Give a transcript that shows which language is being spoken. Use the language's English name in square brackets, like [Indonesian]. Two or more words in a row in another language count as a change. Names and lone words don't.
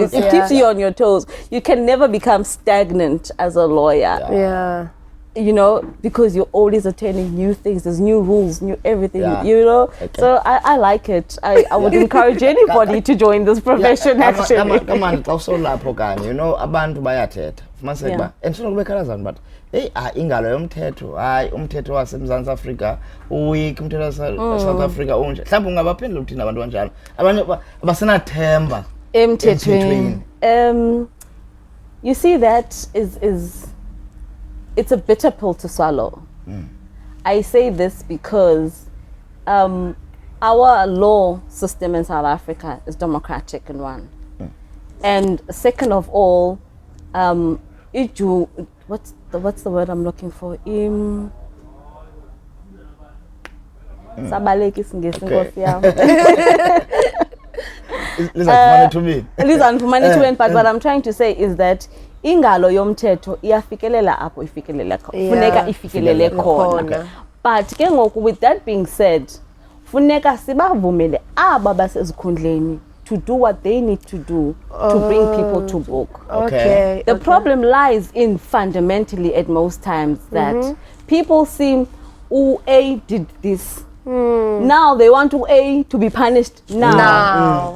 [English] It keeps you on your toes. You can never become stagnant as a lawyer. You know, because you're always attaining new things. There's new rules, new everything, you know. Okay. So I like it. I would encourage anybody to join this profession, actually. Come on, also lapho, you know, [Xhosa] abantu bayathetha. Fumaniseka [English] and so [Xhosa] kubekhalazana but ingalo yomthetho umthetho waseMzantsi Afrika uweak umthetho South Africa unje mhlawumbe ungabaphendula ukuthina abantu kanjalo abanye abasenathemba emthethweni. [English] You see, that is it's a bitter pill to swallow. I say this because our law system in South Africa is democratic in one. And second of all, what's the word I'm looking for? [Xhosa] Sabaleki singesi nkosi yami. [English] But what I'm trying to say is that [Xhosa] ingalo yomthetho iyafikelela apho ifikelela funeka ifikelele khona. But ke ngoku, [English] with that being said, [Xhosa] funeka sibavumele aba basezikhundleni [English] to do what they need to do to bring people to book. Okay. The problem lies in fundamentally at most times that people seem, A did this. Now they want A to be punished now.